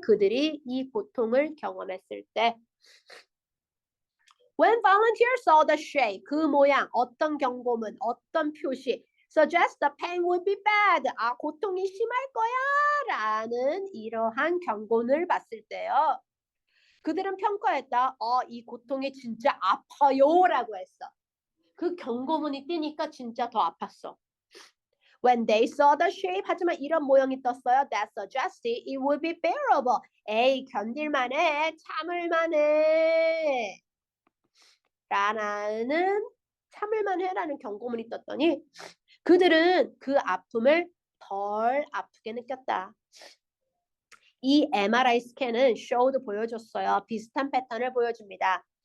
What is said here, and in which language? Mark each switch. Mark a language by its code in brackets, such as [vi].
[ko] 그들이 이 고통을 경험했을 때. [en] When volunteers saw the shape, [ko] 그 모양, 어떤 경고문, 어떤 표시, [en] suggest the pain would be bad, [ko] 고통이 심할 거야 라는 이러한 경고를 봤을 때요, 그들은 평가했다. 이 고통이 진짜 아파요 라고 했어. 그 경고문이 뜨니까 진짜 더 아팠어. [en] When they saw the shape, [ko] 하지만 이런 모양이 떴어요. [en] That suggested it would be bearable. [ko] 견딜만해, 참을만해 라는, 참을만해라는 경고문이 떴더니 그들은 그 아픔을 덜 아프게 느꼈다. 이 MRI 스캔은 showed, 보여줬어요. 비슷한 패턴을 보여줍니다.